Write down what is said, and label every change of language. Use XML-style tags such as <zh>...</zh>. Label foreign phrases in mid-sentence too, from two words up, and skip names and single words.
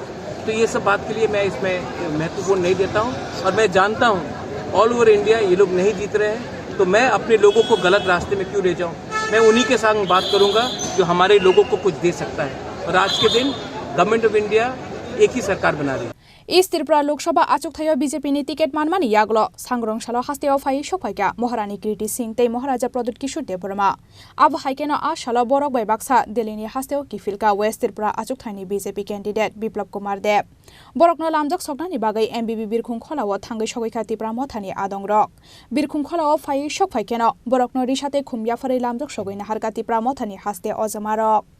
<hi>तो ये सब बात के लिए मैं इसमें महत्वपूर्ण नहीं देता हूँ और मैं जानता हूँ</hi> <en>all over India</en> <hi>ये लोग नहीं जीत रहे हैं तो मैं अपने लोगों को गलत रास्ते में क्यों ले जाऊँ। मैं उन्हीं के साथ बात करूँगा जो हमारे लोगों को कुछ दे सकता है और आज के दिन</hi> <en>Government of India</en> <hi>एक ही सरकार बना रही है।</hi> <trp>इस त्रिपुरा लोकसभा आचुकथायो बीजेपी नि टिकेट मानमानि यागलो सांग्रं सालो हास्तेयाव फाइ सकाइक्या महारानी कीर्ति सिंह ते महाराजा प्रदुत किशोर देवबर्मा अब हाइकेना आ सालो बरक बाय बाक्सा दिल्ली हास्तेयाव किफिलका वेस्ट त्रिपुरा आचुकथाइनि बीजेपी कैंडिडेट बिप्लब कुमार देव बरकनो लामजक सकनानि बागै एमबीबी बिरखुं खलाव थांगै सकाइक्या त्रिपुरा मथानि आदंग्रक बिरखुं खलाव फाइ सकाइकेना बरकनो रिसाते खुमया फरै लामजक सगैना हारका त्रिपुरा मथानि हास्ते अजमारक</trp>